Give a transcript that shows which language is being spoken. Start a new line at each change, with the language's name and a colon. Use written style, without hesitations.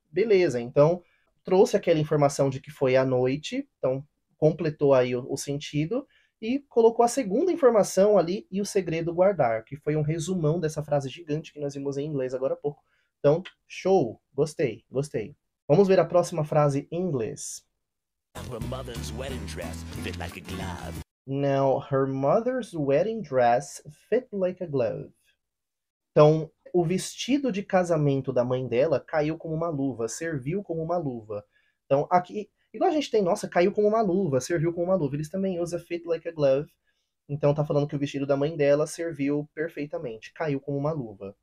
Portuguese: Beleza, então trouxe aquela informação de que foi à noite, então completou aí o sentido, e colocou a segunda informação ali e o segredo guardar, que foi um resumão dessa frase gigante que nós vimos em inglês agora há pouco. Então, show, gostei. Vamos ver a próxima frase em inglês.
English: Her mother's wedding dress fit like a glove. Now, her mother's wedding dress fit like a glove.
Portuguese: Então, o vestido de casamento da mãe dela caiu como uma luva, serviu como uma luva. Então, aqui, igual a gente tem, nossa, caiu como uma luva, serviu como uma luva. Eles também usam
English: fit like a glove.
Portuguese: Então, tá falando que o vestido da mãe dela serviu perfeitamente, caiu como uma luva.